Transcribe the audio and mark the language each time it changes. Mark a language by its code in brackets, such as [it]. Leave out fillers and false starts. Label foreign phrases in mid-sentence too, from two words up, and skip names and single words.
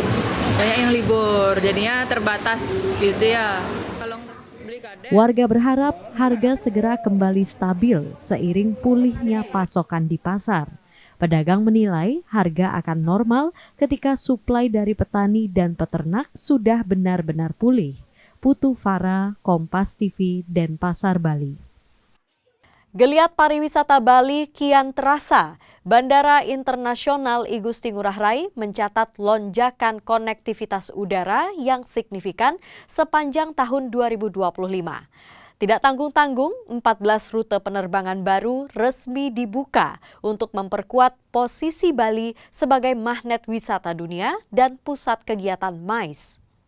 [id] Banyak yang libur, jadinya terbatas gitu ya. Kalau beli kadang. Warga berharap harga segera kembali stabil seiring pulihnya pasokan di pasar. Pedagang menilai harga akan normal ketika suplai dari petani dan peternak sudah benar-benar pulih. Putu Farah, Kompas TV, Denpasar, Bali. Geliat pariwisata Bali kian terasa. Bandara Internasional I Gusti Ngurah Rai mencatat lonjakan konektivitas udara yang signifikan sepanjang tahun 2025. Tidak tanggung-tanggung, 14 rute penerbangan baru resmi dibuka untuk memperkuat posisi Bali sebagai magnet wisata dunia dan pusat kegiatan MICE.